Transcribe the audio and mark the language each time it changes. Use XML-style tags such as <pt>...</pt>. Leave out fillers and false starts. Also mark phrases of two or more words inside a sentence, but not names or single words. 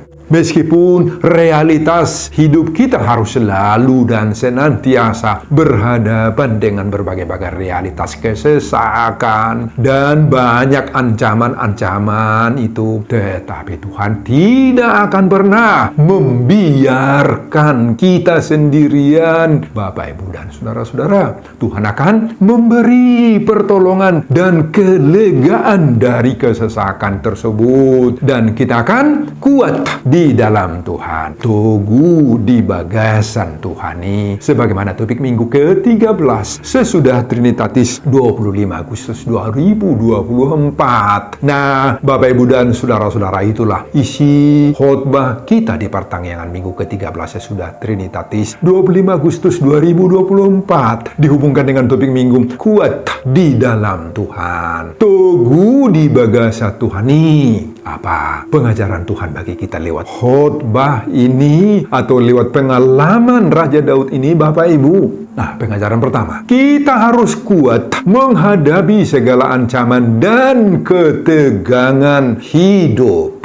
<id>Meskipun realitas hidup kita harus selalu dan senantiasa berhadapan dengan berbagai-bagai realitas kesesakan dan banyak ancaman-ancaman itu, tetapi Tuhan tidak akan pernah membiarkan kita sendirian, Bapak, Ibu, dan saudara-saudara. Tuhan akan memberi pertolongan dan kelegaan dari kesesakan tersebut, dan kita akan kuat di di dalam Tuhan.</id> <bbc>Teguh di bagasan Tuhani.</bbc> <id>Sebagaimana topik minggu ke-13 sesudah Trinitatis 25 Agustus 2024. Nah, Bapak Ibu dan saudara-saudara, itulah isi khotbah kita di pertengahan minggu ke-13 sesudah Trinitatis 25 Agustus 2024. Dihubungkan dengan topik minggu kuat di dalam Tuhan.</id> <bbc>Teguh di bagasa Tuhani.</bbc> <id>Apa pengajaran Tuhan bagi kita lewat khotbah ini atau lewat pengalaman Raja Daud ini, Bapak Ibu? Nah, pengajaran pertama, kita harus kuat menghadapi segala ancaman dan ketegangan hidup.</id>